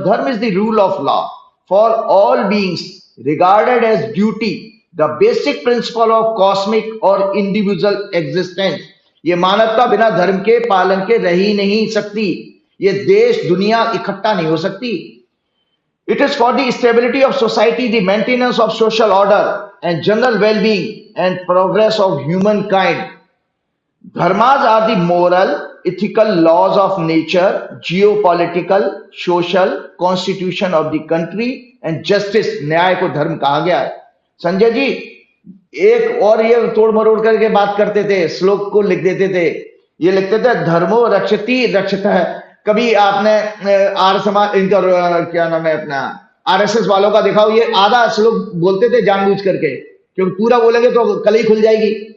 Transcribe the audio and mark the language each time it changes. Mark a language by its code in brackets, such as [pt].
[en] Dharma is the rule of law for all beings regarded as duty, the basic principle of cosmic और individual existence. [hi] ये मानवता बिना धर्म के पालन के रह ही नहीं सकती। ये देश दुनिया इकट्ठा नहीं हो सकती। [en] It is for the stability of society, the maintenance of social order and general wellbeing and progress of human kind. Dharmas are the moral ethical laws of nature, geopolitical, social, constitution of the country and justice। [hi] न्याय को धर्म कहा गया है। संजय जी एक और ये तोड़ मरोड़ करके बात करते थे, श्लोक को लिख देते थे। ये लिखते थे धर्मो रक्षति रक्षितः। कभी आपने आर्य समाज, इनका क्या नाम है अपना, आरएसएस वालों का दिखाओ, ये आधा श्लोक बोलते थे जानबूझ करके, क्योंकि पूरा बोलेंगे तो कल ही खुल जाएगी।